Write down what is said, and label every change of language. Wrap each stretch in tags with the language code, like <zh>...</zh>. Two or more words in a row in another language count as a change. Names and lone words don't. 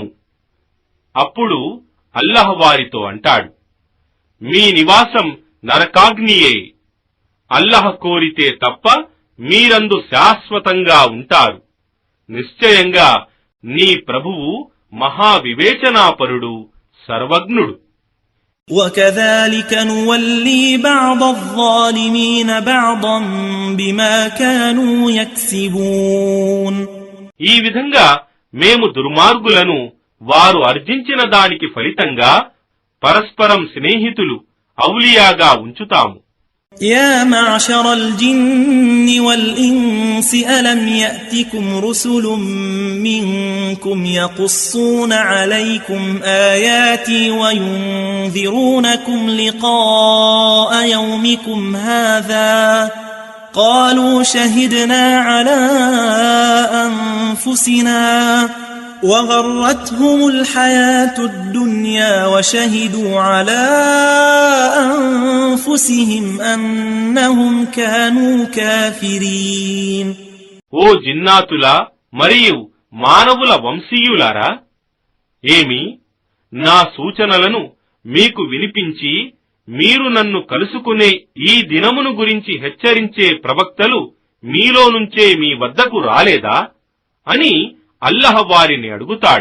<te>అప్పుడు అల్లాహ్ వారితో అంటాడు, మీ నివాసం నరకాగ్నియే. అల్లాహ్ కోరితే తప్ప మీరందు శాశ్వతంగా ఉంటారు. నిశ్చయంగా నీ ప్రభువు మహావివేచనాపరుడు, సర్వజ్ఞుడు.</te> <ar>وكذلك نولي بعض الظالمين بعضا بما كانوا يكسبون.</ar> <te>ఈ విధంగా మేము దుర్మార్గులను వారు అర్జించిన దానికి ఫలితంగా పరస్పరం స్నేహితులు ఔలియాగా ఉంచుతాము.</te> <ar>يا معشر الجن والإنس ألم يأتكم رسل منكم يقصون عليكم آياتي وينذرونكم لقاء يومكم هذا قالوا شهدنا على أنفسنا وغرتهم الحياة الدنيا وشهدوا على أنفسهم أنهم كانوا كافرين.</ar> <te>ఓ జిన్నాతులా మరియు మానవుల వంశీయులారా, ఏమి నా సూచనలను మీకు వినిపించి మీరు నన్ను కలుసుకునే ఈ దినమును గురించి హెచ్చరించే ప్రవక్తలు మీలో నుంచే మీ వద్దకు రాలేదా అని అల్లాహ్ వారిని అడుగుతాడు.</te>